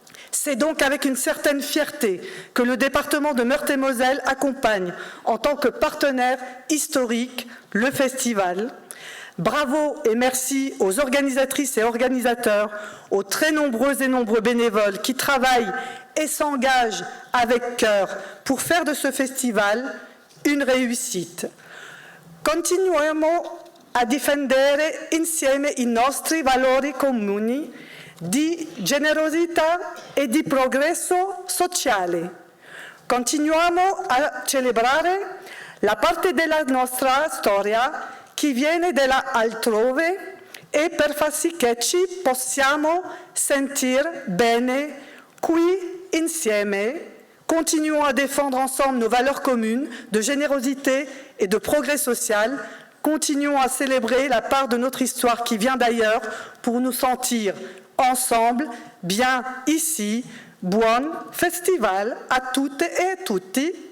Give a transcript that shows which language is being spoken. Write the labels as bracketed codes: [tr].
[fr] C'est donc avec une certaine fierté que le département de Meurthe-et-Moselle accompagne, en tant que partenaire historique, le festival. Bravo et merci aux organisatrices et organisateurs, aux très nombreux et nombreux bénévoles qui travaillent et s'engagent avec cœur pour faire de ce festival une réussite. [it] Continuiamo a difendere insieme i nostri valori comuni di generosità e di progresso sociale. Continuiamo a celebrare la parte della nostra storia che viene da altrove e per far sì che ci possiamo sentire bene qui insieme. [fr] Continuons à défendre ensemble nos valeurs communes de générosité et de progrès social. Continuons à célébrer la part de notre histoire qui vient d'ailleurs pour nous sentir ensemble, bien ici. [it] Buon festival a tutte e a tutti.